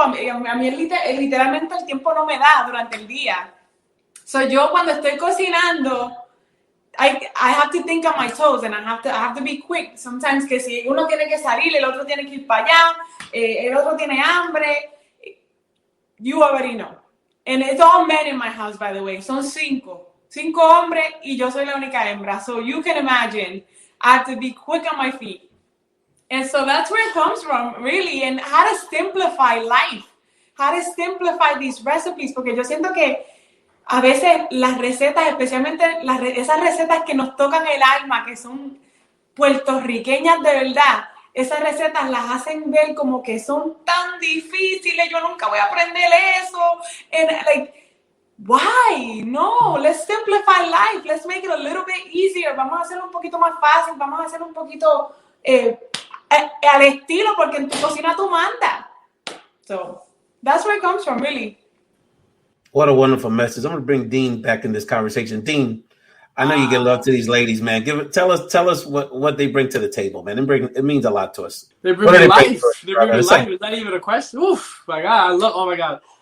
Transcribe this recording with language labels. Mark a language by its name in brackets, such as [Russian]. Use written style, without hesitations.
[Spanish] A mí literalmente el tiempo no me da durante el día. [English] So [Spanish] yo cuando estoy cocinando, [English] I have to think on my toes, and I have to be quick. Sometimes [Spanish] que si uno tiene que salir, el otro tiene que ir para allá, el otro tiene hambre. [English] You already know. And it's all men in my house, by the way. [Spanish] Son 5 hombres y yo soy la única hembra. [English] So you can imagine, I have to be quick on my feet. And so that's where it comes from, really. And how to simplify life. How to simplify these recipes. [Spanish] Porque yo siento que a veces las recetas, especialmente esas recetas que nos tocan el alma, que son puertorriqueñas de verdad, esas recetas las hacen ver como que son tan difíciles, yo nunca voy a aprender eso. [English] And like, why? No, let's simplify life. Let's make it a little bit easier. [Spanish] Vamos a hacerlo un poquito más fácil, vamos a hacerlo un poquito al estilo, porque en tu cocina tú mandas. [English] So that's where it comes from, really. What a wonderful message. I'm going to bring Dean back in this conversation. Dean, I know you give love to these ladies, man. Tell us what they bring to the table, man. It means a lot to us. They bring me life. They bring me life. Is that even a question? Oof, my God. Oh my God.